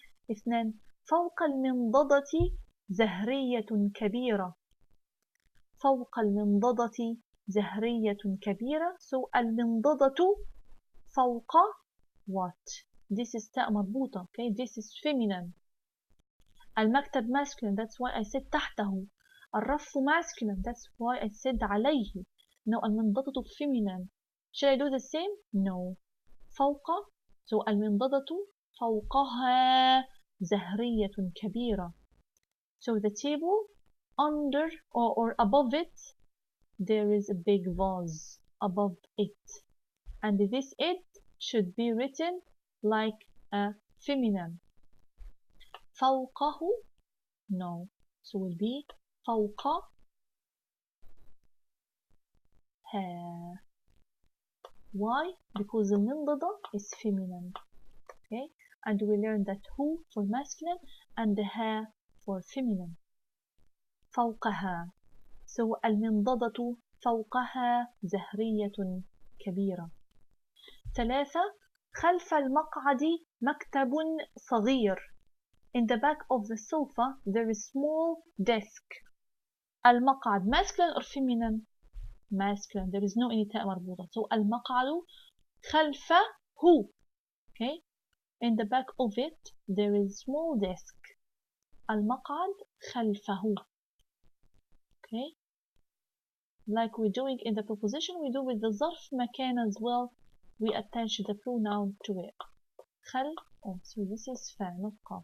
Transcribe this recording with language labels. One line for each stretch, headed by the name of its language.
Arabic: اثنان. فوق المنضدة زهرية كبيرة. فوق المنضدة زهرية كبيرة.
English: So المنضدة فوق what? This is
Arabic: تاء مربوطة.
English: Okay, this is feminine. المكتب masculine, that's why I said تحته. الرف masculine, that's why I said عليه. No, المنضدة feminine. Should I do the same? No.
Arabic: فوق, so المنضدة فوقها زهرية كبيرة.
English: So the table under or above it, there is a big vase above it. And this it should be written like a feminine.
Arabic: فوقه, no.
English: So it will be فوقها. Why? Because the منضدة is feminine. Okay? And we learned that who for masculine and the ها for feminine.
Arabic: فوقها. So المنضدة فوقها زهرية كبيرة. 3. خلف المقعد مكتب صغير.
English: In the back of the sofa there is small desk. المقعد masculine or feminine? Masculine. There is no any
Arabic: تاء مربوطة. So المقعد خلفه.
English: Okay? In the back of it there is small desk.
Arabic: المقعد خلفه. Okay?
English: Like we're doing in the preposition, we do with the
Arabic: ظرف مكان
English: as well. We attach the pronoun to it. Oh, so this is فاعل not قاف.